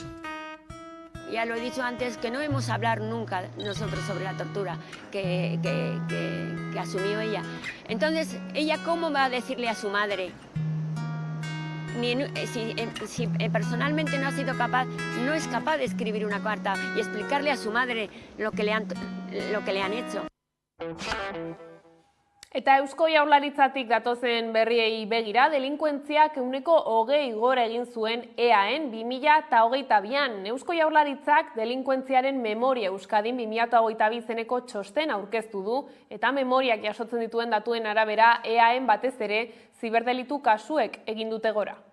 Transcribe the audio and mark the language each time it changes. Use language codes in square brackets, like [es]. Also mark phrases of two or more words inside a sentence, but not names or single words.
[es] Ya lo he dicho antes, que no hemos hablado nunca nosotros sobre la tortura que asumió ella. Entonces, ¿ella cómo va a decirle a su madre? Si personalmente no ha sido capaz, no es capaz de escribir una carta y explicarle a su madre lo que le han hecho. [eu] Eta Eusko Jaurlaritzatik datozen berriei begira, delinkuentziak 20% gora egin zuen EAen 2022an. Eusko Jaurlaritzak delinkuentziaren memoria Euskadin 2022 zeneko txosten aurkeztu du, eta memoriak jasotzen dituen datuen arabera EAen batez ere ziberdelitu kasuek egin dute gora.